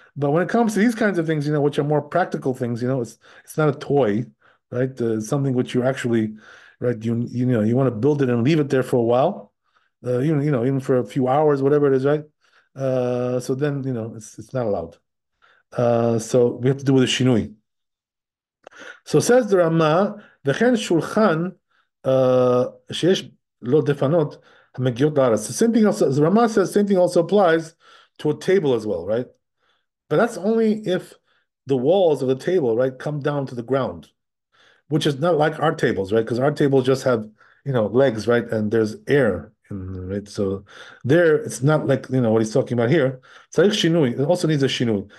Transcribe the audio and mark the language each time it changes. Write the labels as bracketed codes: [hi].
[en] But when it comes to these kinds of things, which are more practical things, it's not a toy, right? Something which you actually, right, you want to build it and leave it there for a while, even for a few hours, whatever it is, right? So then, it's not allowed. So we have to do with the shinui. So says the Rama, [he] וכן שולחן שיש לו דפנות המגיעות לארץ. [en] The same thing also, the Rama says, same thing also applies to a table as well, right? But that's only if the walls of the table, right, come down to the ground, which is not like our tables, right? Because our tables just have, legs, right? And there's air in, right? So there, it's not like, what he's talking about here. [he] צריך שינוי, [en] it also needs a שינוי.